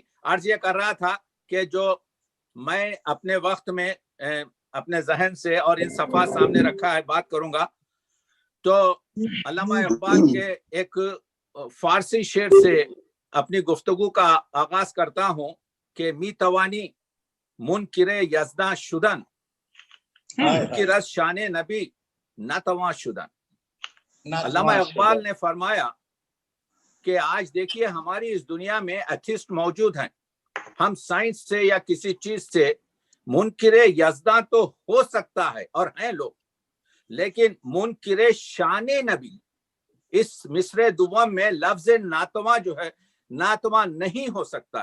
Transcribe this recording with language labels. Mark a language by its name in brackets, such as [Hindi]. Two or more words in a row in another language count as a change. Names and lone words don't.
[Urdu] عرض یہ کر رہا تھا کہ جو میں اپنے وقت میں اپنے ذہن سے اور ان صفحات سامنے رکھا ہے بات کروں گا، تو علامہ اقبال کے ایک فارسی شعر سے اپنی گفتگو کا آغاز کرتا ہوں کہ [Persian] می توانی منکر یزداں شدن منکر از شان نبی ناتواں شدن. [Urdu] علامہ اقبال نے فرمایا کہ آج دیکھیے ہماری اس دنیا میں ایتھسٹ موجود ہیں. ہم سائنس سے یا کسی چیز سے منکر یزداں تو ہو سکتا ہے اور ہیں لوگ، لیکن منکر شان نبی اس مصرع دوم میں لفظ ناتواں جو ہے ناتواں نہیں ہو سکتا.